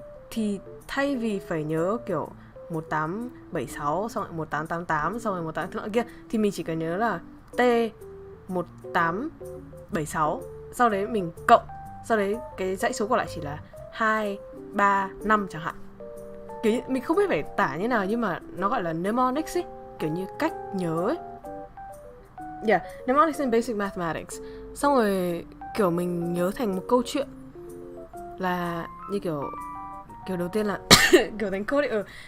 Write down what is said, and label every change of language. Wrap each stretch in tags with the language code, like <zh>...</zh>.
<vi>Thì thay vì phải nhớ kiểu 1876, xong rồi 1888, xong rồi 18 kia, thì mình chỉ cần nhớ là T 1876, sau đấy mình cộng, sau đấy cái dãy số còn lại chỉ là 2, 3, 5 chẳng hạn. Kiểu như, mình không biết phải tả như nào, nhưng mà nó gọi là mnemonics ấy, kiểu như cách nhớ ấy.</vi> <en>Yeah, mnemonics in basic mathematics.</en> <vi>Xong rồi kiểu mình nhớ thành một câu chuyện, là như kiểu đầu tiên là kiểu thành code ấy.</vi>